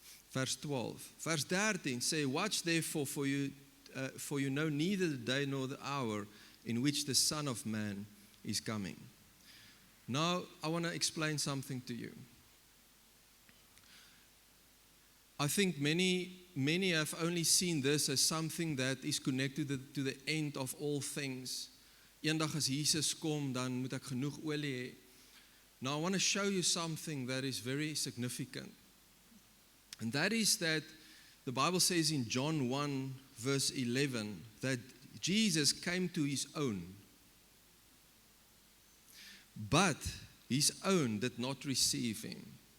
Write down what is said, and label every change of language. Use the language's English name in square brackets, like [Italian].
[English] Verse 12. Verse 13 say, watch therefore, for you know neither the day nor the hour in which the Son of Man is coming. Now, I want to explain something to you. I think many have only seen this as something that is connected to the end of all things. [Afrikaans] Eendag as Jesus kom, dan moet ek genoeg olie hê. [English] Now, I want to show you something that is very significant. And that is that the Bible says in John 1 verse 11 that Jesus came to his own, but his own did not receive him.